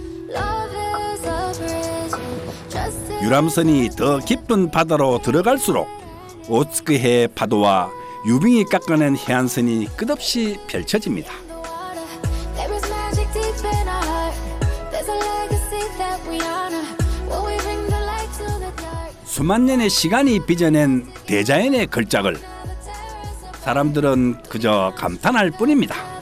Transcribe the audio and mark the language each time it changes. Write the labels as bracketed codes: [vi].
[en] Love is a bridge, trust is [ko] 유람선이 더 깊은 바다로 들어갈수록 오츠크해 파도와 유빙이 깎아낸 해안선이 끝없이 펼쳐집니다. [en] there is magic deep in our heart. There's a legacy that we honor. When we bring the light to the dark. [ko] 수만 년의 시간이 빚어낸 대자연의 걸작을 사람들은 그저 감탄할 뿐입니다.